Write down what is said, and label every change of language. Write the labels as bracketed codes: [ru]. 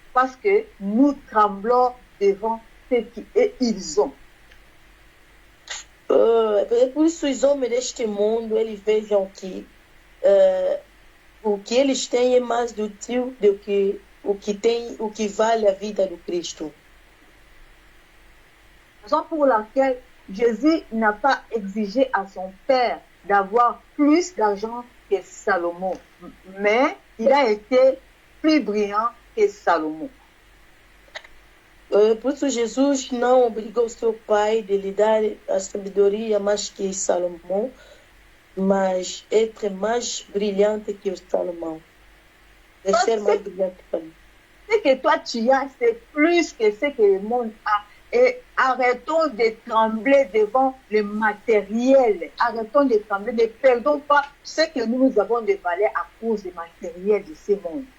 [fr] Parce que nous tremblons devant ce qu'ils ont. [pt] Por isso os homens deste mundo, eles vejam que o que eles têm é mais útil do que o que vale a vida do Cristo. [fr] Raison pour laquelle Jésus n'a pas exigé à son père d'avoir plus d'argent que Salomon, mais il a été plus brillant que Salomon. [pt] Por isso Jesus não obrigou seu pai de lhe dar a sabedoria mais que Salomão, mas être mais brilhante que o Salomão. De ser mais brilhante que lui. [fr] Ce que toi tu as, c'est plus que ce que le monde a. Et arrêtons de trembler devant le matériel. Arrêtons de trembler, ne perdons pas ce que nous avons de valeur à cause du matériel de ce monde.